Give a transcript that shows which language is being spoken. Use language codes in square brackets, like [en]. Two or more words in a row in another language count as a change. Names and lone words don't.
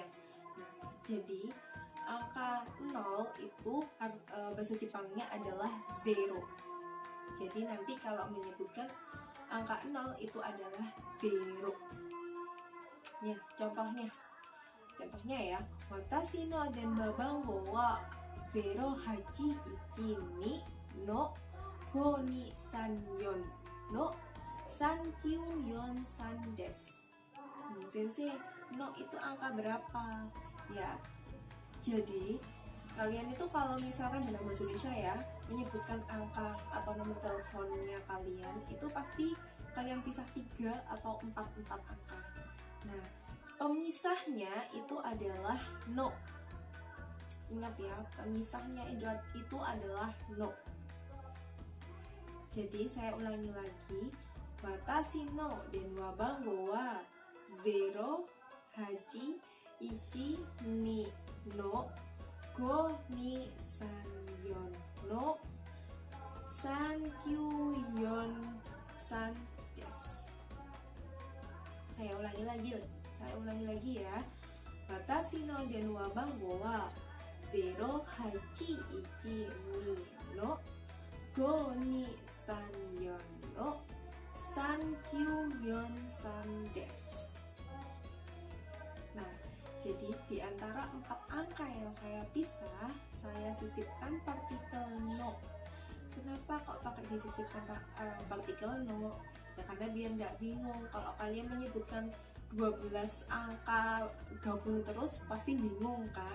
[id] Nah, jadi angka 0 itu bahasa Jepangnya adalah zero. Jadi nanti kalau menyebutkan angka 0 itu adalah zero. Ya, contohnya ya, [ja] 私の電話番号は081の5234の3943です. [id] Sensei, no itu angka berapa? Ya, jadi kalian itu kalau misalkan dalam bahasa Indonesia ya, menyebutkan angka atau nomor teleponnya kalian, itu pasti kalian pisah 3 atau 4 angka. Nah, pemisahnya itu adalah no. Ingat ya, pemisahnya itu adalah no. Jadi saya ulangi lagi, [ja] 私の電話番号は081の5234の3943です. [id] Saya ulangi lagi ya. [ja] 私の電話番号は081の5234の3943です. [id] Nah, jadi di antara 4 angka yang saya pisah, saya sisipkan partikel no. Kenapa kok pakai disisipkan partikel no? Ya karena biar nggak bingung. Kalau kalian menyebutkan 12 angka gabung terus pasti bingung kan?